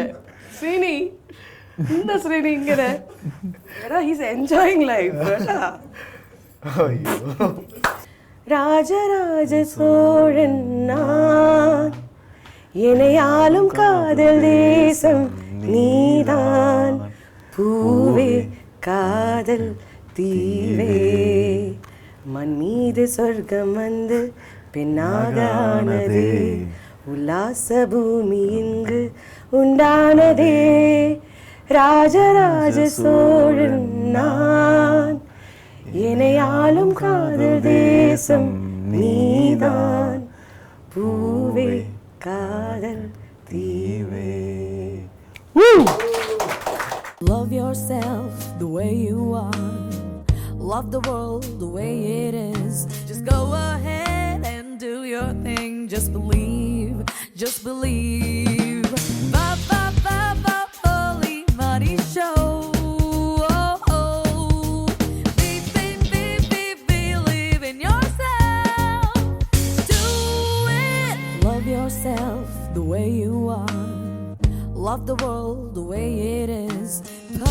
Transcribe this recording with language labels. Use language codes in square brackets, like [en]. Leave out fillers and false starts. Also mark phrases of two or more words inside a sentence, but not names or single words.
[ml] ശ്രീനി എന്താ ശ്രീനി ഇങ്ങനെ? [en] He's enjoying life. [ta] ராஜராஜ சோழன் நான் எனையாலும் காதல் தேசம் நீதான் பூவே காதல் தீவே மண் மீது சொர்க்கம் வந்து பெண்ணாக ஆனது உல்லாச பூமி இங்கு உண்டானதே ராஜராஜ சோழன் நான் எனையாலும் காதல் தேசம் நீதான் பூவே காதல் தீவே. [en] Love yourself the way you are. Love the world the way it is. Just go ahead and do your thing. Just believe, just believe. Ba ba ba ba Pearle Maaney show. Oh oh. Believe in yourself. Do it. Love yourself the way you are. Love the world the way it is.